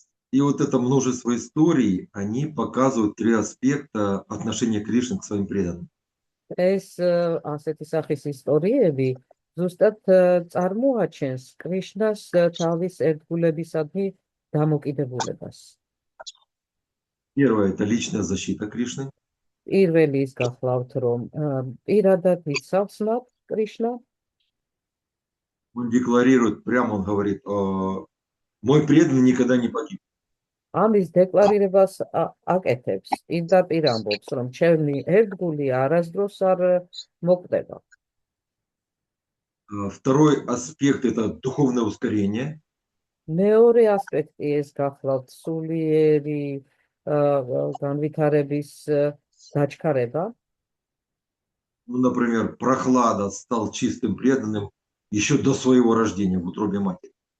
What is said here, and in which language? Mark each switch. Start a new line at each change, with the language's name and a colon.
Russian: И вот это множество историй, они показывают три аспекта отношения Кришны к своим преданным.
Georgian: ეს ასეთი სახის ისტორიები ზუსტად წარმოაჩენს კრიშნას თავის ერთგულებისადმი დამოკიდებულებას.
Russian: Первое – это личная защита Кришны.
Georgian: პირველი ის გახლავთ, რომ პირადად იცავს მათ კრიშნა.
Russian: Он декларирует, прямо он говорит: мой преданный никогда не погиб.
Georgian: ამის დეკლარირებას აკეთებს, პირდაპირ ამბობს, რომ ჩემი ერთგული არასდროს არ მოკვდება.
Russian: Второй аспект – это духовное ускорение.
Georgian: მეორე ასპექტი ეს გახლავთ სულიერი განვითარების დაჩქარება.
Russian: Ну, например, Прохлада стал чистым преданным еще до своего рождения в утробе матери.